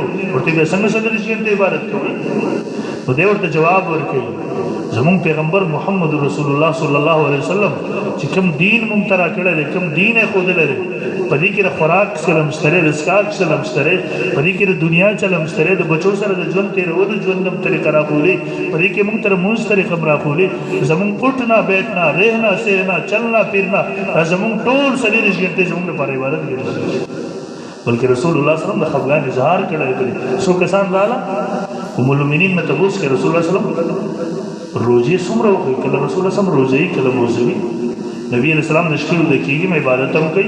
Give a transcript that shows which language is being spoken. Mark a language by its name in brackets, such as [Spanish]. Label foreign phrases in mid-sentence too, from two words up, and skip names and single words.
[Pashto] ورته بیا څنګه 40 غنټې عبادت کوئ؟ نو دی ورته جواب ورکوي زمونږ پیغمبر محمد رسول الله صلی الله علیه وسلم چې کوم دین مونږ ته راکړی دی، کوم دین یې ښودلی دی، په دې کې د خوراک چلم شته دی، د څښاک چلم شته دی، په دې کې د دنیا چلم شته دی، د بچو سره د ژوند تېرولو ژوند هم طریقه راښولې، په دې کې مونږ ته د لمونځ طریقه هم راښولې. زمونږ [Urdu] اٹھنا بیٹھنا رہنا سہنا چلنا پھرنا [Pashto] دا زمونږ ټول 40 غنټې زمونږ لپاره عبادت ګرځي. بلکې رسول الله صلی الله علیه وسلم د خفګان اظهار کړی دی. څو کسان راغله ام المؤمنین نه تپوس کوي رسول الله صلی الله علیه وسلم روزې څومره وکړي؟ کله رسول الله صلی الله علیه وسلم روزه یې کله موزوي. نبی علیہ السلام د شپې ویده کېږي م عبادت هم کوي.